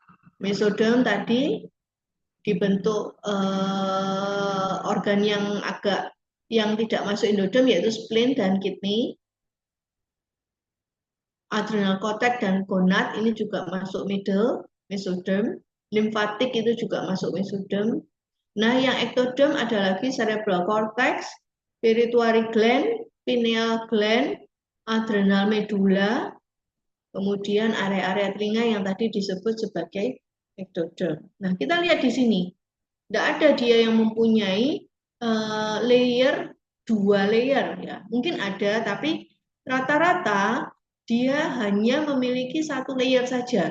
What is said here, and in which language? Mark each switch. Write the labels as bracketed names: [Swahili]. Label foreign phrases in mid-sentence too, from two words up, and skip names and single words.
[Indonesian] Mesoderm tadi dibentuk organ yang tidak masuk endoderm, yaitu spleen dan kidney. [English] Adrenal cortex [Indonesian] dan gonad ini juga masuk [English] middle mesoderm. [Indonesian] limfatik itu juga masuk mesodem. Nah, yang ektodem ada lagi [English] cerebral cortex, pituitary gland, pineal gland, adrenal medulla, [Indonesian] kemudian area-area telinga yang tadi disebut sebagai ektodem. Nah, kita lihat di sini. Tidak ada dia yang mempunyai layer, 2 layer ya. Mungkin ada, tapi rata-rata dia hanya memiliki 1 layer saja.